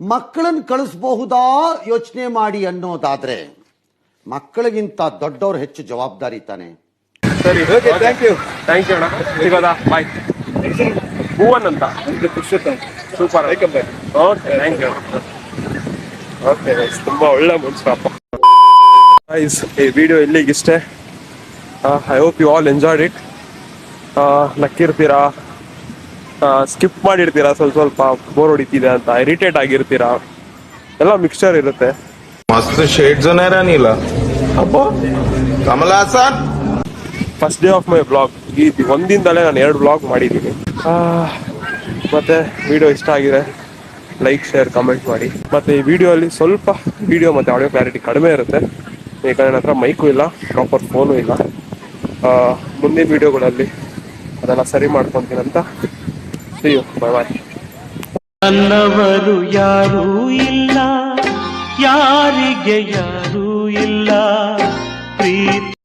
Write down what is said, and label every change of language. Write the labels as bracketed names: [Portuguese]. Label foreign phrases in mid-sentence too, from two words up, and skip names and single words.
[Kannada] ಮಕ್ಕಳನ್ನು ಕಳಿಸಬಹುದಾ ಯೋಚನೆ ಮಾಡಿ ಅನ್ನೋದಾದ್ರೆ ಮಕ್ಕಳಿಗಿಂತ ದೊಡ್ಡವ್ರು ಹೆಚ್ಚು ಜವಾಬ್ದಾರಿ ತಾನೆ. ಸರಿ, [English] thank you [Kannada] ಅಣ್ಣ. ಸಿಗೋದಾ? ಬಾಯ್. ಭುವನ್ ಅಂತ. ಸೂಪರ್. ಓಕೆ, [English] thank you. [Kannada] ಓಕೆ, ತುಂಬಾ ಒಳ್ಳೆ ಮನ್ಸಪ್ಪ. ಗೈಸ್, ಈ ವಿಡಿಯೋ ಇಲ್ಲಿಗಿಷ್ಟೇ. [English] I hope you all enjoyed it. [Kannada] ನಕ್ಕಿರ್ತೀರಾ, ಸ್ಕಿಪ್ ಮಾಡಿರ್ತೀರಾ, ಸ್ವಲ್ಪ ಬೋರ್ ಹೊಡಿತಿದೆ ಅಂತ, ಇರಿಟೇಟ್ ಆಗಿರ್ತೀರಾ, ಎಲ್ಲ ಮಿಕ್ಸ್ಚರ್ ಇರುತ್ತೆ. मस्त शेड जो नाही राणीला अप्पो कमला असा [English] first day of my blog. [Kannada] ಈ ಒಂದಿಂದಲೇ ನಾನು 2 ಬ್ಲಾಗ್ ಮಾಡಿದ್ದೀನಿ. ಮತ್ತೆ ವಿಡಿಯೋ ಇಷ್ಟ ಆಗಿದೆ [English] like, share, comment [Kannada] ಮಾಡಿ. ಮತ್ತೆ ಈ ವಿಡಿಯೋಲ್ಲಿ ಸ್ವಲ್ಪ ವಿಡಿಯೋ ಮತ್ತು [English] audio clarity [Kannada] ಕಡಿಮೆ ಇರುತ್ತೆ, ಯಾಕಂದರೆ ನನ್ನ ಹತ್ರ ಮೈಕು ಇಲ್ಲ, [English] proper phone [Kannada] ಇಲ್ಲ. ಮುಂದಿನ ವಿಡಿಯೋಗಳಲ್ಲಿ ಅದೆಲ್ಲ ಸರಿ ಮಾಡ್ಕೊತೀನಂತ. [English] See you. Bye. [Kannada] ನನ್ನವರು ಯಾರೂ ಇಲ್ಲ, ಯಾರಿಗೆ ಯಾರೂ ಇಲ್ಲ, ಪ್ರೀತಿ